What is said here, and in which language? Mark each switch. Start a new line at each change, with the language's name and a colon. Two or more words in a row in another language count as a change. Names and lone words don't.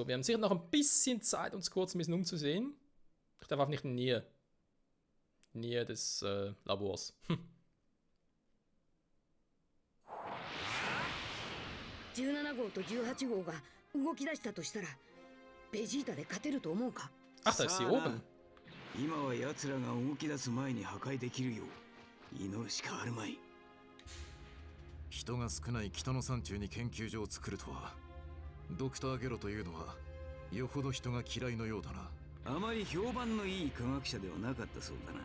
German: Wir haben sicher noch ein bisschen Zeit, uns kurz ein bisschen umzusehen. Ich darf auch nicht in die Nähe des Labors.
Japanese: 17 号と18号が動き出したとしたらベジータで勝てると思うか
German: Ach, da ist sie oben.
Japanese: 今は奴らが動き出す前に破壊できるよう祈るしかあるまい。人が少ない北の山中に研究所を作るとは、ドクターゲロというのはよほど人が嫌いのようだな。あまり評判のいい科学者ではなかったそうだな。